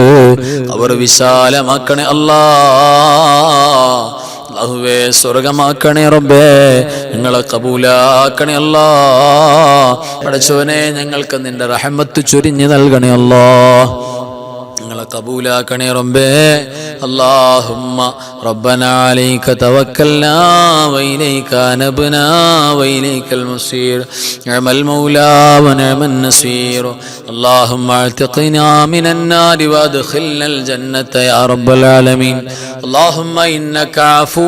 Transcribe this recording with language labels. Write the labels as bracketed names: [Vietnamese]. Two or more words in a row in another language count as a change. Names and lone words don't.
[Malayalam] ഖബർ വിശാലമാക്കണേ അല്ലാ. അല്ലാഹുവേ സ്വർഗമാക്കണേ റബ്ബേ. ഞങ്ങളെ കബൂലാക്കണേ അല്ലാ. പടച്ചോനെ ഞങ്ങൾക്ക് നിന്റെ റഹ്മത്ത് ചൊരിഞ്ഞു നൽകണേ അല്ലാ. ഞങ്ങളെ കബൂലാക്കണേ റബ്ബേ. [Arabic] اللهم ربنا عليك توكلنا وإليك أنبنا وإليك المصير نعم المولى ونعم النصير اللهم اعتقنا من النار وادخلنا الجنة يا رب العالمين اللهم إنك عفو